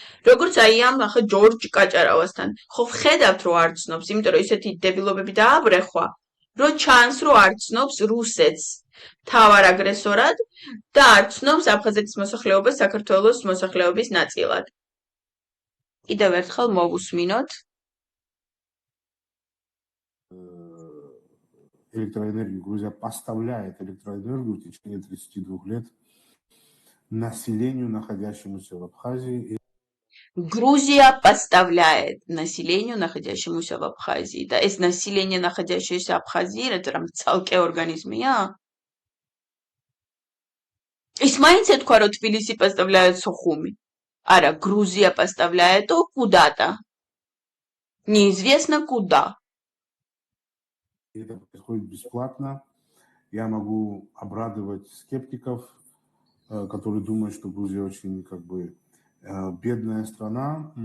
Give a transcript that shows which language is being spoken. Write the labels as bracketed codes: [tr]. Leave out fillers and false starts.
[ka] როგორც აი ამ ახლა ჯორჯ კაჭარავასთან, ხო ვხედავთ რომ არ ცნობს, იმიტომ რომ ისეთი დებილობები დააბრეხვა, რომ ჩანს რომ არ ცნობს რუსეთს თავარ აგრესორად და არ ცნობს აფხაზეთის მოსახლეობას საქართველოს მოსახლეობის ნაწილად. კიდევ ერთხელ მოვუსმინოთ. [ru] Электроэнергию Грузия поставляет электроэнергию в течение 32 лет населению, находящемуся в Абхазии. Грузия поставляет населению, находящемуся в Абхазии. Да, это население, находящееся в Абхазии, это там целый организм, я. [ka] ის მაინც ეთქვა, რომ თბილისი [ru] поставляет Сухуми. Ара, Грузия поставляет куда-то. Неизвестно куда. Это происходит бесплатно. Я могу обрадовать скептиков, которые думают, что Грузия очень как бы бедная страна.